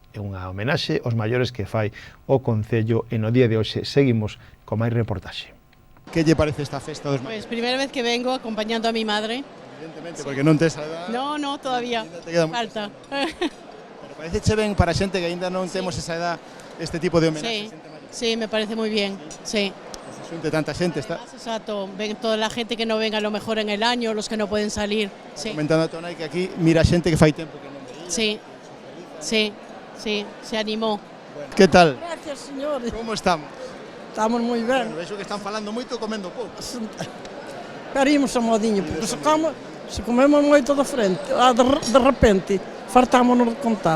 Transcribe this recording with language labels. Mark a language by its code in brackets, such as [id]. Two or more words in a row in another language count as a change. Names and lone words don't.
[gl] É unha homenaxe aos maiores que fai o Concello e no día de hoxe seguimos con máis reportaxe. Que lle parece esta festa dos maiores? [es] Pues [gl] primeira vez [es] que vengo acompañando a mi madre. [gl] Evidentemente, porque non tes a edad. [es] No, todavía. Falta. [gl] Pero parece ben para xente que aínda non temos esa edad este tipo de homenaxe. [es] Sí, me parece muy bien. Sí. [gl] Se xunte tanta xente, está. Exacto. [es] Ven toda la gente que no venga a lo mejor en el año, los que no pueden salir. Sí. [gl] Comentando a Tonai que aquí mira xente que fai tempo que non veía. [es] Sí, se animó. Bueno. Que tal? Gracias, señores. Como estamos? [gl] Estamos moi ben. Bueno, vexo que están falando moito comendo pouco. Pero imos a modiño, porque se comemos moito de frente, de repente, fartámonos de contado.